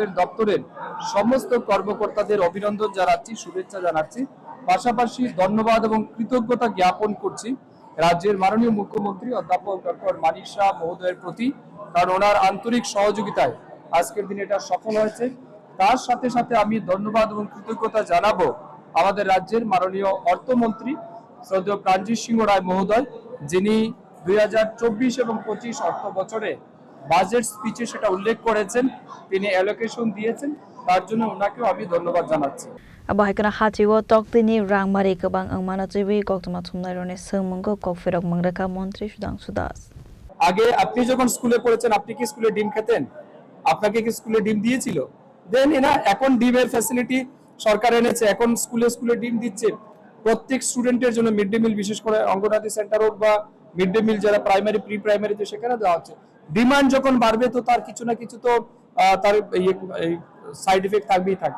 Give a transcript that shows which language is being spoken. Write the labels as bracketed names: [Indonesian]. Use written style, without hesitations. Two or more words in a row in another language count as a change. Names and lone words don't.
[Bangla] দপ্তরের সমস্ত কর্মকর্তাদের অভিনন্দন জানাচ্ছি শুভেচ্ছা জানাচ্ছি পাশাপাশি ধন্যবাদ এবং কৃতজ্ঞতা জ্ঞাপন করছি রাজ্যের মাননীয় মুখ্যমন্ত্রী অধ্যাপক ডক্টর মানিক শাহ মহোদয়ের প্রতি কারণ ওনার আন্তরিক সহযোগিতায় আজকের দিনে এটা সফল হয়েছে তার সাথে সাথে আমি ধন্যবাদ এবং কৃতজ্ঞতা জানাবো আমাদের রাজ্যের মাননীয় অর্থমন্ত্রী শ্রদ্ধেয় প্রাণজিৎ সিংহ রায় মহোদয় যিনি 2024 এবং 25 অর্থ বছরে বাজেট স্পিচে সেটা উল্লেখ করেছেন তিনি অ্যালোকেশন দিয়েছেন তার জন্য ওনাকেও আমি ধন্যবাদ জানাচ্ছি [Kok Borok] Abuhaikana Hachiwo Toktini Rangmari Kabang Angmana Chibi Koktama Thumdarone Sungmungo Kokfirok Mangraka Montri Shudang Sudas [Bangla] আগে আপনি যখন স্কুলে পড়েছেন আপনি কি স্কুলে ডিম খেতেন আপনাকে কি স্কুলে ডিম দিয়েছিল দেন এনা এখন ডিমের ফ্যাসিলিটি সরকার এনেছে এখন স্কুলে ডিম দিচ্ছে প্রত্যেক স্টুডেন্টের জন্য [English] mid day meal [Bangla] বিশেষ করে অঙ্গনওয়াড়ি সেন্টার হোক বা [English] mid day meal [Bangla] যারা প্রাইমারি প্রি প্রাইমারিতে সেখানে দেওয়া হচ্ছে ডিমান্ড যখন বাড়বে তো তার কিছু না কিছু তো তার [English] side effect [Bangla] থাকবেই থাকবে